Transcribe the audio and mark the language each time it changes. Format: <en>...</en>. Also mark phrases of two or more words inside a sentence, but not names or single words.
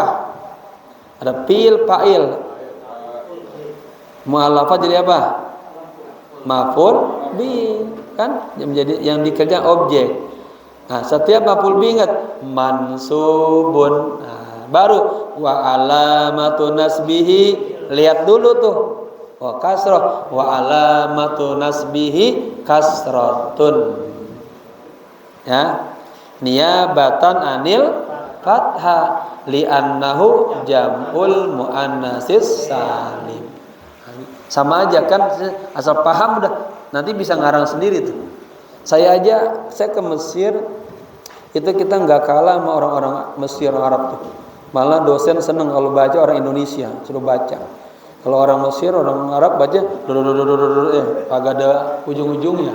<id>Ada</id> <ar>fi'il fa'il.</ar> <id>Muallafat jadi apa?</id> <ar>Maf'ul bi,</ar> <id>kan yang dikerjakan objek. Nah, setiap</id> <ar>maf'ul bi</ar> <id>ingat mansubun. Nah, baru</id> <ar>wa alamatu nasbihi,</ar> <id>lihat dulu tuh.</id> <ar>Wa kasrah, wa alamatu nasbihi kasratun.</ar> <id>Ya.</id> <ar>Niyabatan anil fathah li'annahu jam'ul muannatsis salim.</ar> <id>Sama aja kan, asal paham udah nanti bisa ngarang sendiri tuh. Saya ke Mesir itu kita nggak kalah sama orang-orang Mesir Arab tuh. Malah dosen seneng kalau baca orang Indonesia suruh baca. Kalau orang Mesir, orang Arab baca agak ada ujung-ujungnya.</id>